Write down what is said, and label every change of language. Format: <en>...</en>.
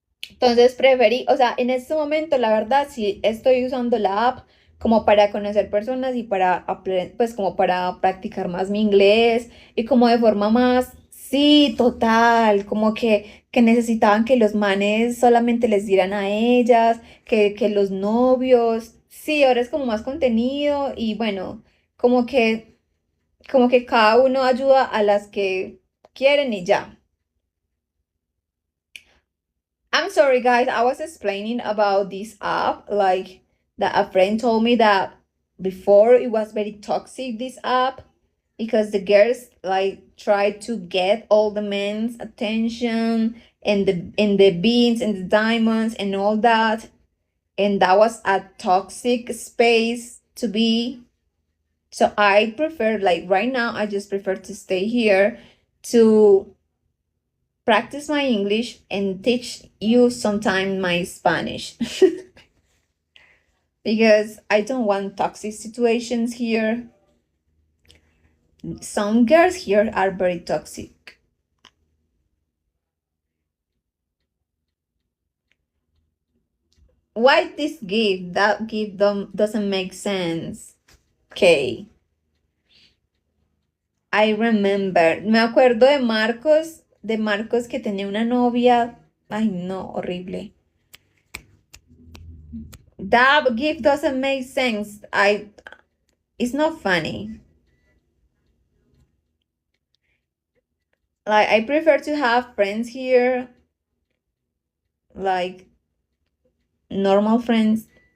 <es>Entonces preferí, o sea, en este momento la verdad sí estoy usando la app como para conocer personas y para aprender, pues como para practicar más mi inglés y como de forma más, sí, total, como que necesitaban que los manes solamente les dieran a ellas, que los novios, sí, ahora es como más contenido y bueno, como que, como que cada uno ayuda a las que quieren y ya.</es> <en>I'm sorry, guys. I was explaining about this app. Like that a friend told me that before it was very toxic, this app, because the girls like tried to get all the men's attention and the beans and the diamonds and all that. And that was a toxic space to be. So I prefer, like right now, I just prefer to stay here to practice my English and teach you sometime my Spanish because I don't want toxic situations here. Some girls here are very toxic. Why this gift? That gift doesn't make sense. Okay. I remember.</en> <es>Me acuerdo de Marcos que tenía una novia. Ay, no, horrible.</es> <en>That gift doesn't make sense. It's not funny. Like I prefer to have friends here, like normal friends.</en>